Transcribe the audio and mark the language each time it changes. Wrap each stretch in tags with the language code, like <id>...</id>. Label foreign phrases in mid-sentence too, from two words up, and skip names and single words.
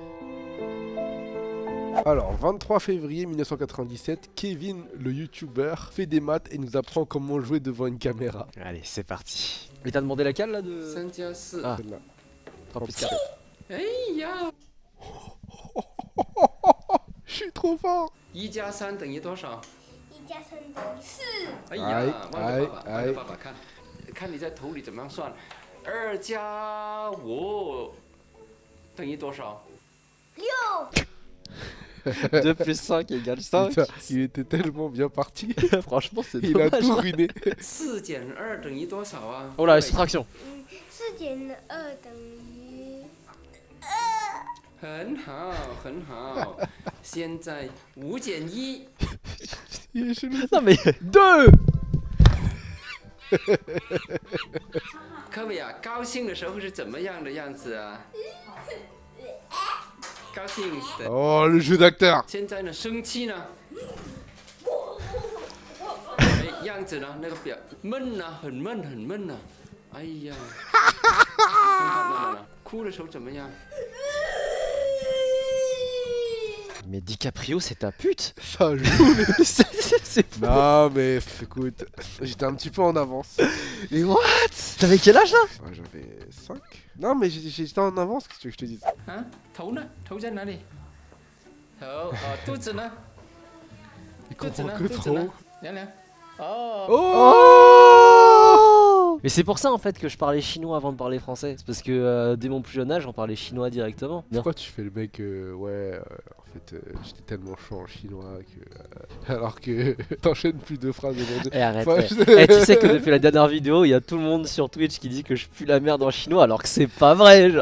<fr>Alors, 23 février 1997, Kevin, le youtubeur, fait des maths et nous apprend comment jouer devant une caméra. Allez, c'est parti. Il t'a demandé laquelle là de... Ah, Celle-là. 3 plus 4. Je suis trop fort.</fr> <zh>1 加3等于多少？ 1加3等于4。哎呀，望着爸爸，望着爸爸看，看你在头里怎么样算。2加5等于多少？ 6。</zh> <fr>2 plus 5 égale 5. Putain, il était tellement bien parti. Franchement, c'est Il a dommage. tout ruiné.</fr> <zh>4 减2等于多少啊？</zh> <fr>Oh là, soustraction.</fr> <zh>4 减2等于很好，很好。现在5减1，</zh> <fr>Il est chelou. Non mais 2.</fr> <zh>各位啊，高兴的时候是怎么样的样子啊？高兴的。</zh> <fr>Oh, le jeu d'acteur.</fr> <zh>现在呢，生气呢？哎，样子呢？那个表闷呐、很闷，很闷呐、哎呀，看看，哭的时候怎么样？</zh> <fr>Mais DiCaprio, c'est ta pute. Ça joue. C'est fou. Non, mais écoute, j'étais un petit peu en avance. Mais what? T'avais quel âge là? Ouais, j'avais 5. Non, mais j'étais en avance, qu'est-ce que tu veux que je te dise?</fr> <zh>啊，头呢？头在哪里？头肚子呢？</zh> <fr>Il</fr> <zh>肚子</zh> <fr>comprend</fr> <zh>呢？</zh> <fr>que</fr> <zh>肚子呢</zh> <fr>trop.？</fr> <zh>凉凉。哦。</zh> <fr>Oh! Mais c'est pour ça en fait que je parlais chinois avant de parler français. C'est parce que dès mon plus jeune âge, on parlait chinois directement. Pourquoi tu fais le mec en fait j'étais tellement chaud en chinois que alors que t'enchaînes plus de phrases aujourd'hui. Eh arrête. Enfin, Tu sais que depuis la dernière vidéo, il y a tout le monde sur Twitch qui dit que je pue la merde en chinois alors que c'est pas vrai genre.</fr>